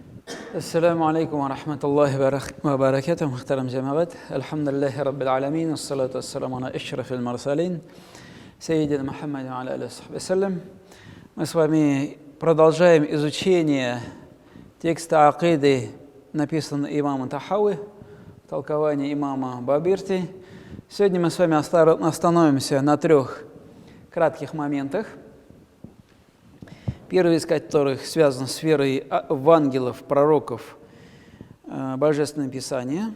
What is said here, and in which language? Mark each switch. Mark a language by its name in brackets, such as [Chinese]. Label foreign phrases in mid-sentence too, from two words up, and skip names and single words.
[Arabic] السلام عليكم ورحمة الله وبركاته. محترم جماعات، الحمد لله رب العالمين، والصلاة والسلام على أشرف المرسلين سيدنا محمد وعلى عليه وسلم. [Russian] Мы с вами продолжаем изучение текста акиды, написанного имамом Тахави, толкование имама Бабирти. Сегодня мы с вами остановимся на 3 кратких моментах. Первый из которых связан с верой в ангелов, пророков, Божественное Писание.